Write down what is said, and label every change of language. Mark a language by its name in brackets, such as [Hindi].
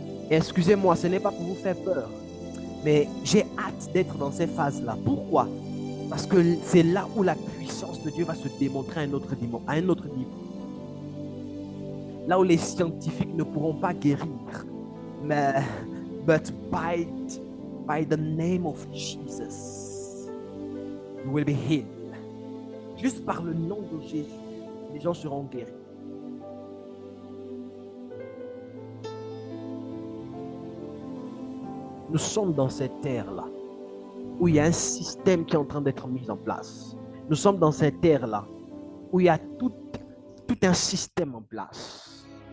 [French] Et excusez-moi, ce n'est pas pour vous faire peur, mais j'ai hâte d'être dans ces phases-là. Pourquoi? Parce que c'est là où la puissance de Dieu va se démontrer à un autre niveau. Là où les scientifiques ne pourront pas guérir. [English] Mais but by the name of Jesus, you will be healed. [French] Juste par le nom de Jésus, les gens seront guéris. Nous sommes dans cette ère-là, où il y a un système qui est en train d'être mis en place. Nous sommes dans cette ère-là, où il y a tout un système en place.